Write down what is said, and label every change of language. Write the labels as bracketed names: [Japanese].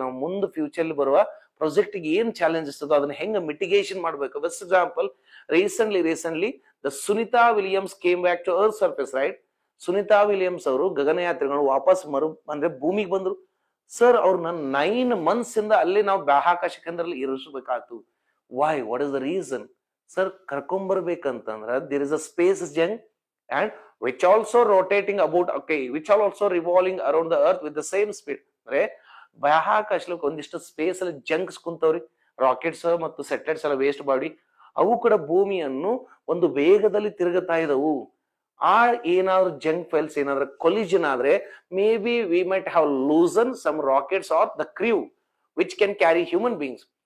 [Kannada] ನಾವು ಮುಂದೆ ಫ್ಯೂಚರ್ ಬರುವ ಪ್ರಾಜೆಕ್ಟ್ ಏನ್ ಚಾಲೆಂಜಸ್ ಅದೋ ಅದನ್ನ ಹೆಂಗ ಮಿಟಿಗೇಷನ್ ಮಾಡ್ಬೇಕು. [English] Best example recently the Sunita Williams came back to earth surface, right. [Kannada] Sunita Williams ಅವರು ಗಗನಯಾತ್ರಿಗಳು ವಾಪಸ್ ಅಂದ್ರೆ ಭೂಮಿಗೆ ಬಂದ್ರು. ಸರ್ ಅವ್ರನ್ನ 9 months ಇಂದ ಅಲ್ಲಿ ನಾವು ಬಾಹ್ಯಾಕಾಶ ಕೇಂದ್ರದಲ್ಲಿ ಇರಿಸಬೇಕಾಯ್ತು. [English] Why, what is the reason? [Kannada] Sir ಕರ್ಕೊಂಡ್ಬರ್ಬೇಕಂತಂದ್ರ [English] There is a space junk and which also rotating about which are also revolving around the earth with the same speed. [Kannada] ಅಂದ್ರೆ ಬಾಹ್ಯಾಕಾಶಕ್ಕೆ ಒಂದಿಷ್ಟು ಸ್ಪೇಸ್ ಅಲ್ಲಿ ಜಂಕ್ಸ್ ಕುಂತವ್ರಿ, ರಾಕೆಟ್ಸ್ ಮತ್ತು ಸೆಟಲೈಟ್ಸ್ ಎಲ್ಲ ವೇಸ್ಟ್ ಬಾಡಿ, ಅವು ಕೂಡ ಭೂಮಿಯನ್ನು ಒಂದು ವೇಗದಲ್ಲಿ ತಿರುಗುತ್ತಾ ಇದ್ದವು. ಆ ಏನಾದ್ರು ಜಂಕ್ ಫೈಲ್ಸ್ ಏನಾದ್ರು ಕೊಲಿಜನ್ ಆದ್ರೆ [English] Maybe we might have loosen some rockets or the crew which can carry human beings.